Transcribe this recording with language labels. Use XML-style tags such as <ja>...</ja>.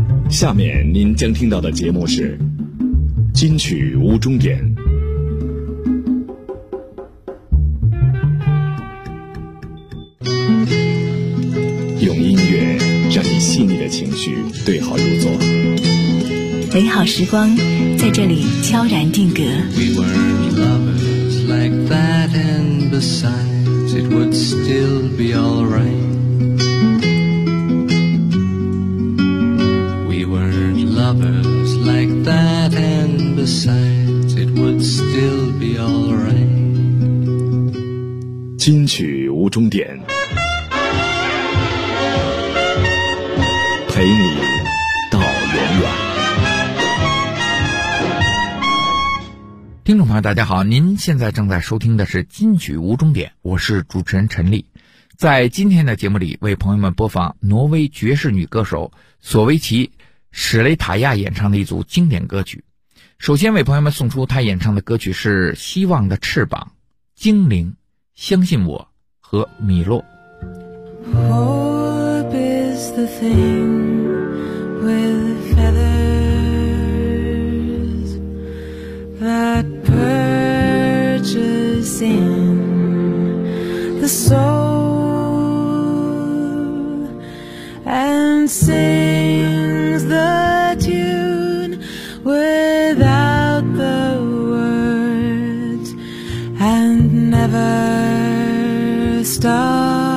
<zh>下面您将听到的节目是金曲无终点。用音乐让你细腻的情绪对号入座，美好时光在这里悄然定格。</zh> <en>We weren't lovers like that, and besides it would still be alright. We weren't lovers like that, and besides it would still be alright.</en> <zh>金曲无终点，陪你到永远。听众朋友大家好，您现在正在收听的是金曲无终点，我是主持人陈丽。在今天的节目里为朋友们播放挪威爵士女歌手索维奇史雷塔亚演唱的一组经典歌曲。首先为朋友们送出她演唱的歌曲是《希望的翅膀》、《精灵》、《相信我》和《米洛》。</zh> <en>Hope is the thing with feathers that perches in the soul and sings the tune without the words and never stops.</en>